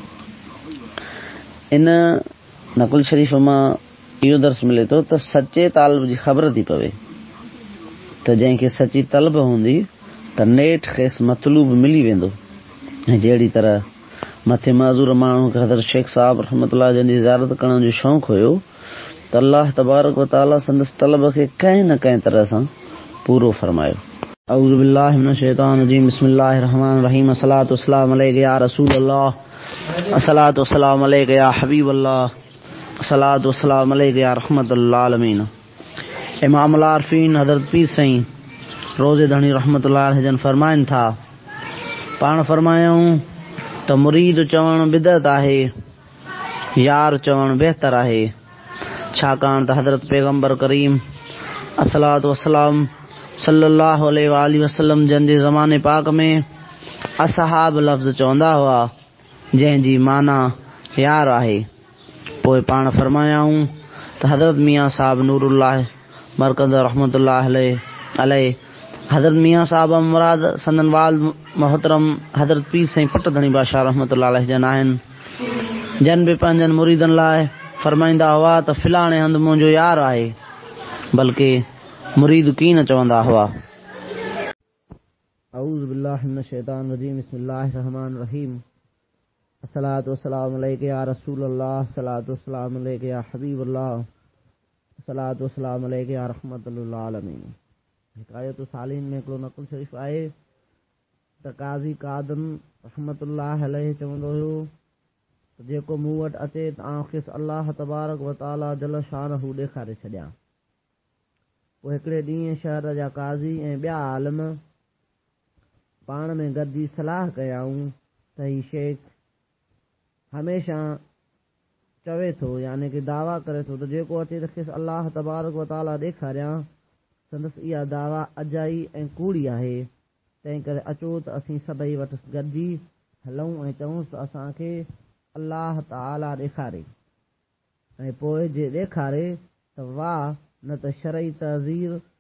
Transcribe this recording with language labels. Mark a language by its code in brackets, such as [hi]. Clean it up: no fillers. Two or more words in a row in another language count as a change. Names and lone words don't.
[sd] इन नक़ुल शरीफ़ मां इहो दर्स मिले थो त सचे तालिब जी ख़बर थी पवे त जंहिंखे सची तलब हूंदी त नेठि खेसि मतलूब मिली वेंदो। ऐं जहिड़ी तरह मथे माज़ूर माण्हू खे हज़रत शेख साहिब रहमतुल्लाह जन जी ज़ियारत करण जो शौक़ु हुयो त [ar] الله تبارك وتعالى [sd] संदसि तलब खे कंहिं न कंहिं तरह सां पूरो फरमायो। [ar] أعوذ بالله من الشيطان الرجيم بسم الله الرحمن الرحيم الصلاة والسلام عليك يا رسول الله الصلاة والسلام عليك يا حبيب الله الصلاة والسلام عليك يا رحمة للعالمين. [sd] इमामुल आरिफीन हज़रत पीर साईं रोज़े धणी [ar] رحمة الله عليه [sd] जन फरमाइनि था, पाण फरमायूं त मुरीद चवणु बिदअत आहे, यार चवणु बहितर आहे। छाकाणि त हज़रत पैगम्बर करीम [ar] الصلاة والسلام صلى الله عليه وسلم [sd] जन जे ज़माने पाक में असहाब लफ़्ज़ चवंदा हुआ जंहिंजी माना यार आहे। पोइ पाण फरमायाऊं त हज़रत मियाँ साहब नूरुल्लाह मरकज़ [ar] رحمة الله عليه [sd] हज़रत मियाँ साहब मुराद संदन वाल मोहतरम हज़रत पीर साईं पट धणी बादशाह [ar] رحمة الله عليه [sd] जन आहिनि। जन बि पंहिंजनि मुरीदनि लाइ फरमाईंदा हुआ त फिलाणे हंधि मुंहिंजो यार आहे, बल्कि मुरीद कीन चवंदा हुआ। [ar] أعوذ بالله من الشيطان الرجيم بسم الله الرحمن الرحيم الصلاة والسلام عليك يا رسول الله الصلاة والسلام عليك يا حبيب الله الصلاة والسلام عليك يا رحمة للعالمين. [sd] हिकायतु सालिन में हिकिड़ो नक़ुल शरीफ़ आहे त काज़ी कादम [ar] رحمة الله عليه [sd] चवंदो हुयो त जेको मूं वटि अचे त आउं खेसि [ar] الله تبارك وتعالى جل شأنه [sd] ॾेखारे छॾियां। पोइ हिकिड़े ॾींहुं शहर जा काज़ी ऐं ॿिया आलिम पाण में गॾिजी सलाह कयाऊं त ही शेख हमेशह चवे थो, यानी कि दावा करे थो त जेको अचे त खेसि [ar] الله تبارك وتعالى [sd] ॾेखारियां, संदसि इहा दावा अजाई ऐं कूड़ी आहे। तंहिं करे अचो त असीं सभई वटि गॾिजी हलूं ऐं चऊंसि त असांखे अल्लाह ताला ॾेखारे ऐं पोइ जे ॾेखारे त वाह, न त शरई तहज़ीर